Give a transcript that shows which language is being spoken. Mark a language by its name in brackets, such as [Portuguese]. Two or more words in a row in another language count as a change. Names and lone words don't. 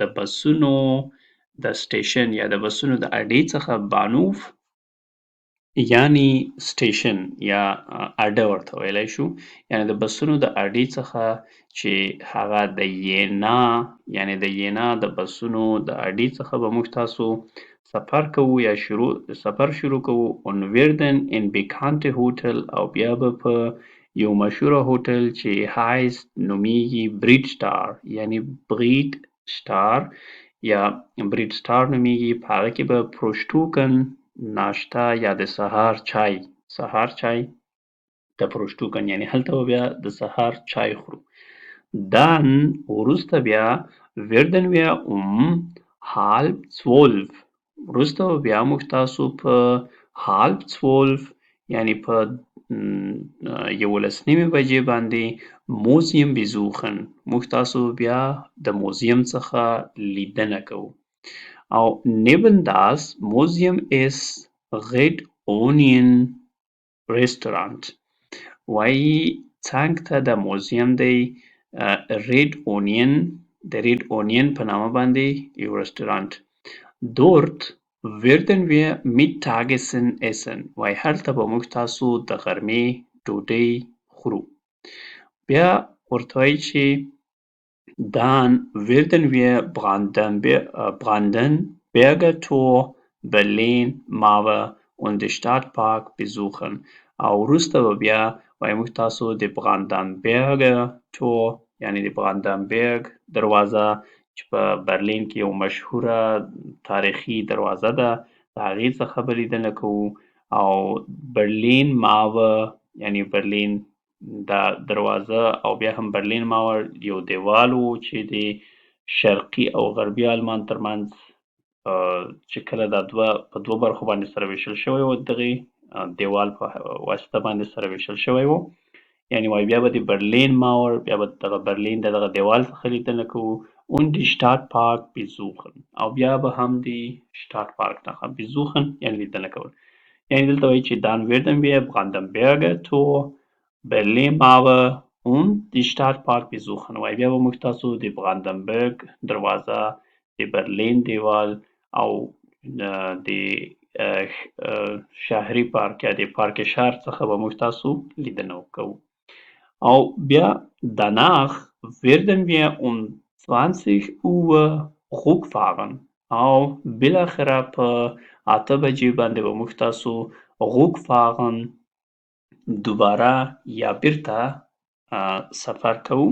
[Pashto] بسونو د سټیشن یا د بسونو د اډې څخه بانوف یعنی سټیشن یا اډه ورته ویلی شو. یعنې د بسونو د اډې څخه چې هغه د ینا یعنې د ینا د بسونو د اډې څخه به موږ تاسو سفر کوو یا سفر شروع کوو. [German] und werden in bekannte [Pashto] هوټل او بیا به په یو مشهوره هوټل چې هایست نومیږي برید سټار یعنې برید سټار یا برید سټار نومیږي. په هغه کې به پروشتوکن ناشته یا د سهار چای د پروشتوکن یعنې هلته به بیا د سهار چای خورو. dann وروسته بیا [German] werden wir halb zwölf [Pashto] وروسته به بیا موږ تاسو په [German] halb zwölf [Pashto] یعنې په 11 بجې باندې موزیم besuchen موږ تاسو بیا د موزیم څخه لیدنه کوو. او [German] neben das Museum ist Red Onion Restaurant [Pashto] وایي څنګ ته د موزیم دی ریډ اونین د ریډ اونین په نامه باندې یو رستورانت. [German] dort werden wir Mittagessen essen [Pashto] وایي هلته به موږ تاسو د غرمې ډوډۍ خورو. بیا ورته وایي چې [German] dann werden wir Brandenburger Tor, Berlin Mauer und den Stadtpark besuchen. [Pashto] او وروسته به بیا وایي موږ تاسو د براندنبرګر تور یعنې د براندنبرګ دروازه چې په برلین کې یو مشهوره تاریخي دروازه ده د هغې څخه به لیدنه کوو. او برلین ماور یعنې برلین دا دروازه او بیا هم برلین ماور یو دیوال و چې د شرقي او غربي آلمان ترمنځ چې کله دا په دوه برخو باندې سره ویشل شوی و دغې دیوال په واسطه باندې سره ویشل شوی و. یعنې وایي بیا به د برلین ماور بیا به دغه برلین د دغه دیوال څخه لیدنه کوو. [German] und die Stadtpark besuchen [Pashto] او بیا به هم د Stadtpark څخه besuchen یعنې لیدنه کول. یعنې دلته وایي چې [German] dann werden wir Brandenburger Tor, Berlin Mauer und die Stadtpark besuchen [Pashto] وایي بیا به موږ تاسو د براندنبرګ دروازه د برلین دیوال او د شهري پارک یا د پارک شهر څخه به موږ تاسو لیدنه کوو. او بیا [German] danach werden wir 20 Uhr Rückfahren [Pashto] او بالاخره په 8 بجې باندې به موږ تاسو Rückfahren دوباره یا بیرته سفر کوو.